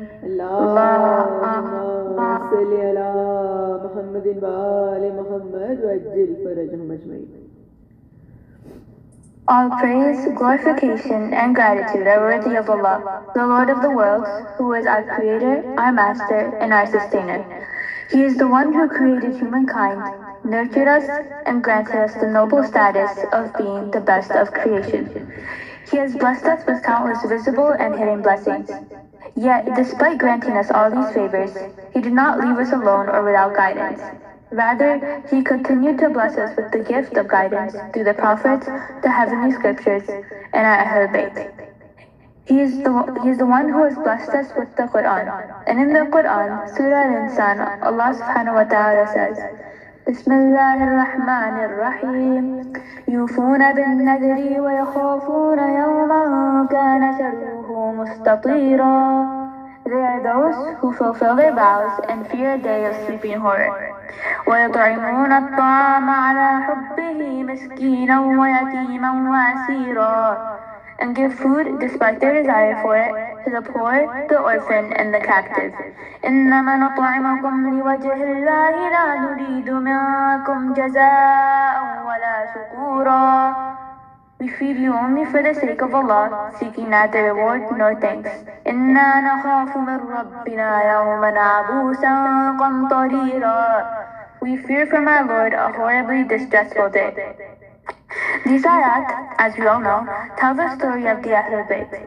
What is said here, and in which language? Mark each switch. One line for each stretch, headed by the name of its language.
Arabic: اللهم صل على محمد وآل محمد وعجل فرجهم اجمعين.
English: All praise, glorification, and gratitude are worthy of Allah, the Lord of the worlds, who is our Creator, our Master, and our Sustainer. He is the one who created humankind, nurtured us, and granted us the noble status of being the best of creation. He has blessed us with countless visible and hidden blessings. Yet, despite granting us all these favors, He did not leave us alone or without guidance. Rather, He continued to bless us with the gift of guidance through the prophets, the heavenly scriptures, and our Ahl Bayt. He is the one who has blessed us with the Quran. And in the Quran, Surah Al-Insan, Allah subhanahu wa ta'ala says,
Arabic: بسم الله الرحمن الرحيم يوفون بالنذر ويخافون يوما كان شره مستطيرا.
English: They are those who fulfill their vows and fear a day of sleeping horror.
Arabic: ويطعمون الطعام على حبه مسكينا ويتيما وأسيرا.
English: And give food despite their desire for it to the poor, the orphan, and the captive.
Arabic: إنما نطعمكم لوجه الله لا نريد منكم جزاء ولا شكورا.
English: We feed you only for the sake of Allah, seeking neither reward nor thanks.
Arabic: إنا نخاف من ربنا يوما عبوسا قمطريرا.
English: We fear from our Lord a horribly distressful day. These ayat, as we all know, tell the story of the Ahlul Bayt.